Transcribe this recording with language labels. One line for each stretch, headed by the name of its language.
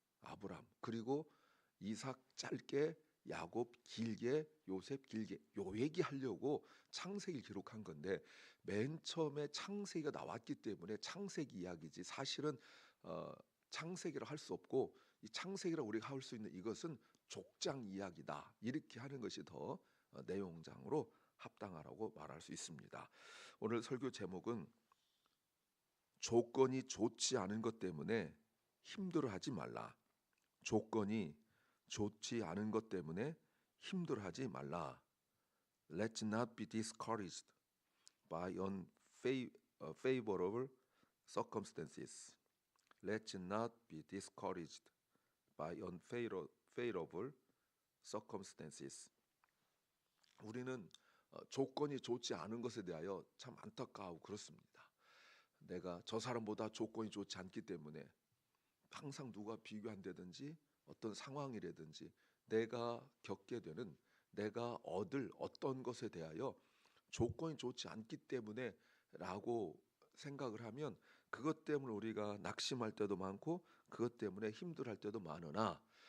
Korean: 아브라함 그리고 이삭 짧게 야곱 길게 요셉 길게 요 얘기하려고 창세기를 기록한 건데 맨 처음에 창세기가 나왔기 때문에 창세기 이야기지 사실은 창세기를 할 수 없고 이 창세기를 우리가 할 수 있는 이것은 족장 이야기다 이렇게 하는 것이 더 내용장으로 합당하라고 말할 수 있습니다. 오늘 설교 제목은 조건이 좋지 않은 것 때문에 힘들어하지 말라. 조건이 좋지 않은 것 때문에 힘들어하지 말라.
English: Let's not be discouraged by unfavorable circumstances. Let's not be discouraged by unfavorable circumstances.
Korean: 우리는 조건이 좋지 않은 것에 대하여 참 안타까워하고 그렇습니다. 내가 저 사람보다 조건이 좋지 않기 때문에 항상 누가 비교한다든지 어떤 상황이라든지 내가 겪게 되는 내가 얻을 어떤 것에 대하여 조건이 좋지 않기 때문에 라고 생각을 하면 그것 때문에 우리가 낙심할 때도 많고 그것 때문에 힘들어할 때도 많으나